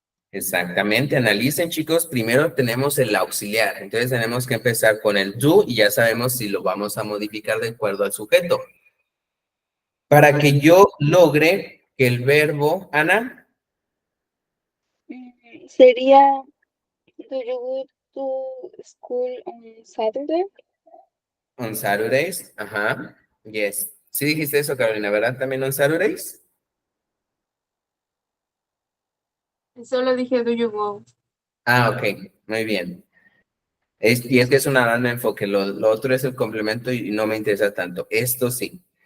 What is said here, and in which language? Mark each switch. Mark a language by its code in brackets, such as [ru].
[es] Exactamente, analicen chicos, primero tenemos el auxiliar, entonces tenemos que empezar con el do y ya sabemos si lo vamos a modificar de acuerdo al sujeto. Para que yo logre que el verbo, Ana, Sería, [en] do you go to school on Saturday? on Saturdays, ajá, yes. [es] Sí dijiste eso, Carolina, ¿verdad? También on Saturdays. Solo dije, [en] do you go? [es] Ah, ok, muy bien. Y es que es una banda de enfoque, lo otro es el complemento y no me interesa tanto. Esto sí.